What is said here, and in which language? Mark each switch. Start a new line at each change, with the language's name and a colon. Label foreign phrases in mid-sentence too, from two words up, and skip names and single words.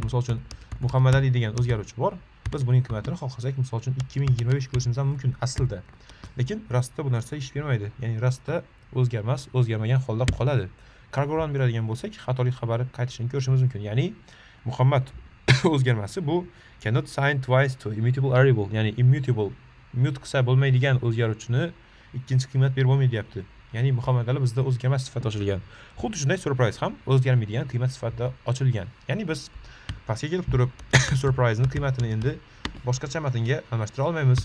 Uzbek: Misol uchun Muhammad Ali degan o'zgaruvchi bor. Biz buning qiymatini xohlasak, misol uchun 2025 ko'rishimiz ham mumkin aslida. Lekin Rustda bu narsa ish bermaydi. Ya'ni Rustda o'zgarmagan holda qoladi. Cargo run beradigan bo'lsak, xatolik xabari qaytishini ko'rishimiz mumkin. Ya'ni Muhammad o'zgarmasi bu
English: cannot sign twice to immutable variable,
Uzbek: ya'ni immutable, mute qilsa bo'lmaydigan o'zgaruvchini ikkinchi qiymat berib bo'lmaydi deyapti. Ya'ni Muhammad Ali bizda o'zgarmas sifatida ochilgan. Xuddi shunday surprise ham o'zgarmaydigan qiymat sifatida ochilgan. Ya'ni biz pastga kelib turib surprise ni qiymatini endi boshqacha matnga almashtira olmaymiz.